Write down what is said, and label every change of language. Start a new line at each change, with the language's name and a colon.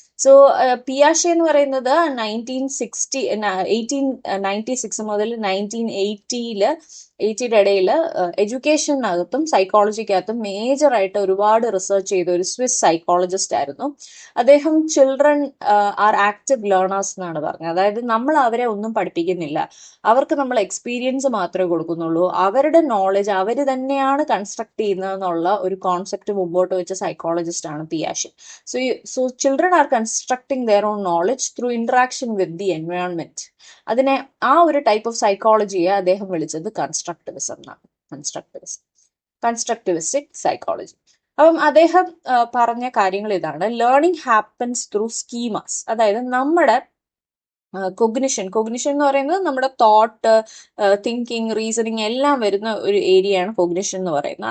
Malayalam: So പിയാഷെ എന്ന് പറയുന്നത് 1896 മുതൽ 1980യുടെ ഇടയിൽ എഡ്യൂക്കേഷനകത്തും സൈക്കോളജിക്കകത്തും മേജറായിട്ട് ഒരുപാട് റിസർച്ച് ചെയ്ത ഒരു സ്വിസ് സൈക്കോളജിസ്റ്റ് ആയിരുന്നു. അദ്ദേഹം
English: children are active learners
Malayalam: എന്നാണ് പറഞ്ഞത്. അതായത് നമ്മൾ അവരെ ഒന്നും പഠിപ്പിക്കുന്നില്ല, അവർക്ക് നമ്മൾ എക്സ്പീരിയൻസ് മാത്രമേ കൊടുക്കുന്നുള്ളൂ. അവരുടെ നോളജ് അവർ തന്നെയാണ് കൺസ്ട്രക്ട് ചെയ്യുന്നതെന്നുള്ള ഒരു കോൺസെപ്റ്റ് മുമ്പോട്ട് വെച്ച സൈക്കോളജിസ്റ്റ് ആണ് പിയാഷെ.
English: So children are constructing their own knowledge through interaction with the environment.
Malayalam: അതിനെ ആ ഒരു ടൈപ്പ് ഓഫ് സൈക്കോളജിയെ അദ്ദേഹം വിളിച്ചത് കൺസ്ട്രക്റ്റിവിസം എന്നാണ്. കൺസ്ട്രക്റ്റിവിസ്റ്റിക് സൈക്കോളജി. അപ്പം അദ്ദേഹം പറഞ്ഞ കാര്യങ്ങൾ ഇതാണ്.
English: Learning happens through schemas.
Malayalam: അതായത് നമ്മുടെ കൊഗ്നിഷൻ എന്ന് പറയുന്നത് നമ്മുടെ തോട്ട്, തിങ്കിങ്, റീസണിങ് എല്ലാം വരുന്ന ഒരു ഏരിയയാണ് കൊഗ്നിഷൻ എന്ന് പറയുന്നത്.